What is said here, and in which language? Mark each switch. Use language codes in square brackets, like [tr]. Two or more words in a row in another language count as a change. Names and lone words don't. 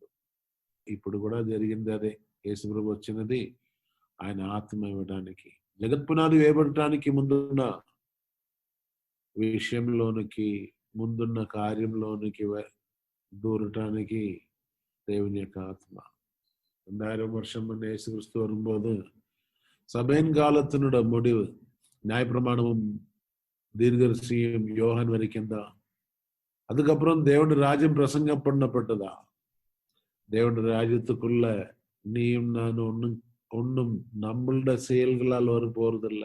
[te] ఇప్పుడు కూడా జరిగింది అదే. యేసు ప్రభు వచ్చినది ఆయన ఆత్మ ఇవ్వడానికి. జగత్పునాది వేయబడటానికి ముందున్న విషయంలోనికి, ముందున్న కార్యంలోనికి దూరటానికి దేవుని యొక్క ఆత్మ. [ta] 2000 வருஷம் முன்னே இயேசு கிறிஸ்து வரும்போது சபையின் காலத்தினோட முடிவு நியாயப்பிரமாணமும் தீர்க்கதரிசியும் யோகான் வரைக்கும் தான். அதுக்கப்புறம் தேவனுடைய ராஜ்யம் பிரசங்கம் பண்ணப்பட்டதா? தேவனுடைய ராஜ்யத்துக்குள்ள நீயும் நான் ஒன்னும் நம்மளோட செயல்களால் வர போறதில்ல.